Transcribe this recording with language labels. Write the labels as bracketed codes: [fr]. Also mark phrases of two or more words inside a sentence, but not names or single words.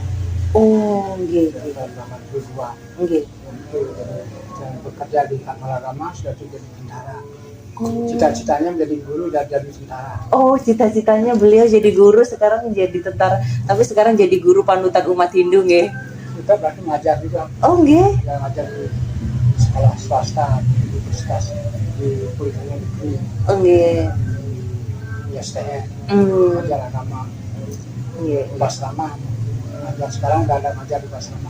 [id] Tahun 82. Itu bekerja di Kantor Agama, sudah jadi bendahara Oh. Cita-citanya menjadi guru dan jadi tentara. Oh, cita-citanya beliau jadi guru, sekarang jadi tentara. Tapi sekarang jadi guru panutan umat Hindu, nggih. Kita berarti ngajar juga. Oh, nggih. Ya, ngajar di sekolah swasta, di universitas, di kuliah negeri. Oh, nggih. Di STN, ngajar agama. Nggih. Basrama. Ngajar sekarang udah ada ngajar di Basrama.